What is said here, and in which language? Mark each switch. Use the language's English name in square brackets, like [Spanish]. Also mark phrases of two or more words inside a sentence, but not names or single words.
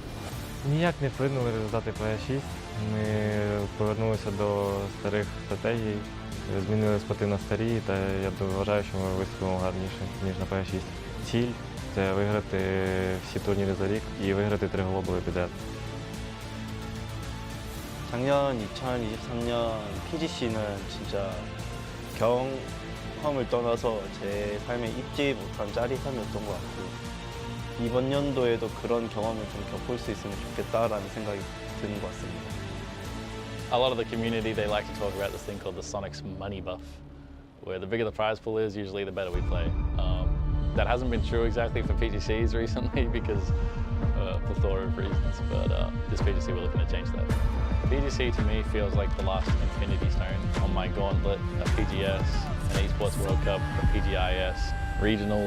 [Ukrainian] Ніяк не вплинули результати ПА-6. Ми повернулися до старих стратегій, змінили споти на старі, та я вважаю, що ми виступимо гарніше, ніж на ПА-6. Ціль – це виграти всі турніри за рік і виграти 3 глобали підряд. [Korean] 작년 2023년 PGC는 진짜 경험을 떠나서 제 삶에 잊지 못한 짜릿함이었던 것 같고 이번 연도에도 그런 경험을 좀 겪을 수 있으면 좋겠다라는 생각이 드는 것 같습니다. [English] A lot of the community, they like to talk about this thing called the Sonics money buff, where the bigger the prize pool is, usually the better we play. That hasn't been true exactly for PGCs recently because of a plethora of reasons, but this PGC we're looking to change that. PGC to me feels like the last infinity stone on my gauntlet of PGS, an Esports World Cup, a PGIS, regionals.